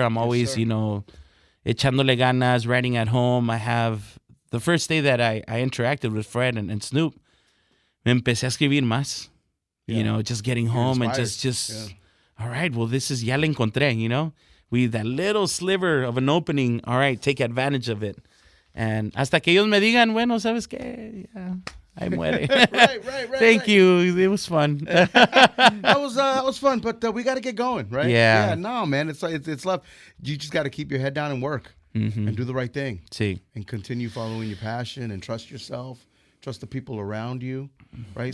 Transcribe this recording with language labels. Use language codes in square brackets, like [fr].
[en] I'm always, you know, [es] echándole ganas, [en] writing at home. I have the first day that I interacted with Fred and Snoop, [es] me empecé a escribir más. [en] You know, just getting home and just all right, well, this is, [es] ya la encontré, [en] you know? That little sliver of an opening, all right, take advantage of it. [es] And hasta que ellos me digan, bueno, ¿sabes qué? Yeah, ahí muere. [en] right. Thank you. It was fun. That was fun, but we got to get going, right? Yeah. Yeah, no, man, it's love. You just got to keep your head down and work and do the right thing. [es] Sí. [en] And continue following your passion and trust yourself, trust the people around you, right?